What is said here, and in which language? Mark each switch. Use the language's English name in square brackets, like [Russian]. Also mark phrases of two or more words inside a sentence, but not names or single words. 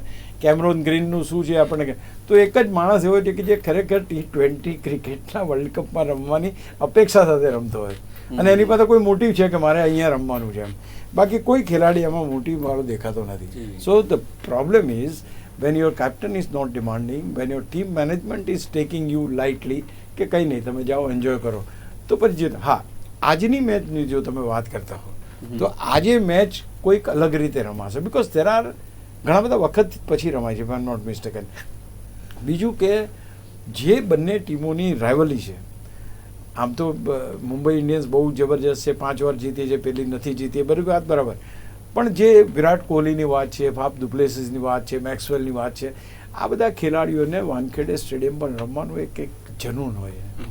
[Gujarati] કેમરોન ગ્રીનનું શું છે આપણને? તો એક જ માણસ એવો છે કે જે ખરેખર T20 ક્રિકેટના વર્લ્ડ કપમાં રમવાની અપેક્ષા સાથે રમતો હોય, અને એની પાસે કોઈ મોટિવ છે કે મારે અહીંયા રમવાનું છે એમ. બાકી કોઈ ખેલાડી એમાં મોટિવ મારો દેખાતો નથી. [English] so the problem is when your captain is not demanding, when your team management is taking you lightly, [Gujarati] કે કંઈ નહીં તમે જાઓ એન્જોય કરો, તો પછી હા, આજની મેચની જો તમે વાત કરતા હો તો આજે મેચ કોઈક અલગ રીતે રમાશે. [English] because there are [Gujarati] ઘણા બધા વખત પછી રમાય છે, [English] if I am not mistaken. [Gujarati] બીજું કે જે બંને ટીમોની રાઇવલી છે, આમ તો મુંબઈ ઇન્ડિયન્સ બહુ જબરજસ્ત છે, 5 વાર જીતી છે, પેલી નથી જીતી, બધી વાત બરાબર. પણ જે વિરાટ કોહલીની વાત છે, ફાફ ડુપ્લેસિસની વાત છે, મેક્સવેલની વાત છે, આ બધા ખેલાડીઓને વાનખેડે સ્ટેડિયમ પર રમવાનું એક જનૂન હોય.